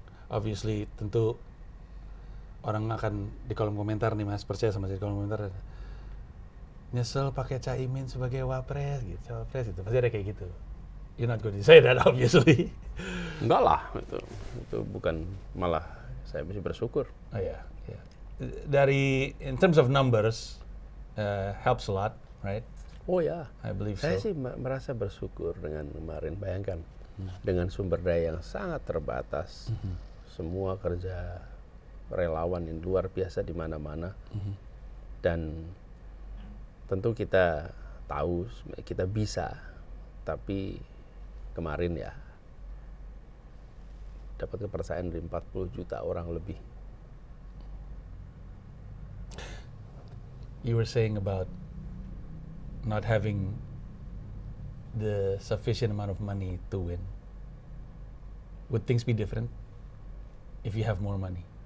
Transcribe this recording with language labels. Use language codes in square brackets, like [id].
[id] Obviously tentu orang akan di kolom komentar nih, Mas, percaya sama saya, di kolom komentar nyesel pakai Caimin sebagai wapres gitu, wapres itu pasti ada kayak gitu. [en] You're not going to say that obviously. [id] Enggak lah, itu bukan, malah saya masih bersyukur. Oh ya. [en] Dari in terms of numbers helps a lot, right? [id] Oh ya, [en] I believe [id] saya [en] so. [id] sih merasa bersyukur dengan kemarin. Bayangkan dengan sumber daya yang sangat terbatas, semua kerja relawan yang luar biasa di mana-mana, dan tentu kita tahu kita bisa, tapi kemarin ya dapat kepercayaan dari 40 juta orang lebih. [en] You were saying about not having the sufficient amount of money to win. Would things be different if you have more money?